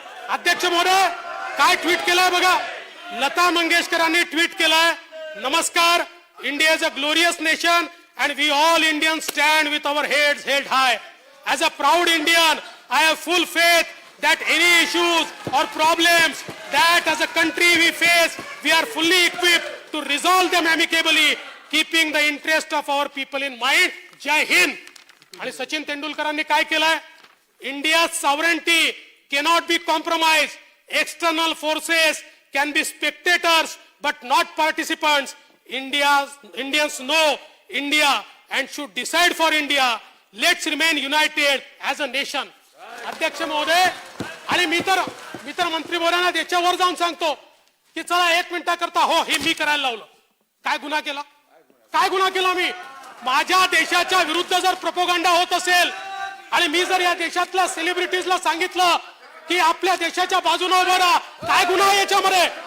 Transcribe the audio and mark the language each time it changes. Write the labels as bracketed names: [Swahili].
[Marathi] अध्यक्ष महोदय, काय ट्विट केलंय बघा. [English] Lata [Marathi] मंगेशकरांनी ट्विट केलंय, नमस्कार, [English] India is a glorious nation and we all Indians stand with our heads held high. As a proud Indian, I have full faith that any issues or problems that as a country we face, we are fully equipped to resolve them amicably, keeping the interest of our people in mind. [Hindi] Jai Hind. [Marathi] आणि सचिन तेंडुलकरांनी काय केलंय? [English] India's sovereignty cannot be compromised. External forces can be spectators but not participants. Indians know India and should decide for India. Let's remain united as a nation. [Marathi] अध्यक्ष महोदय, आणि मी तर मंत्री बोलांना त्याच्यावर जाऊन सांगतो की चला 1 मिनिटाकरता हो हे मी करायला लावलं. काय गुन्हा केला मी? माझ्या देशाच्या विरुद्ध जर प्रोपोगंडा होत असेल आणि मी जर या देशातल्या सेलिब्रिटीजला सांगितलं की आपल्या देशाच्या बाजूने उभं राहा, काय गुन्हा आहे याच्यामध्ये?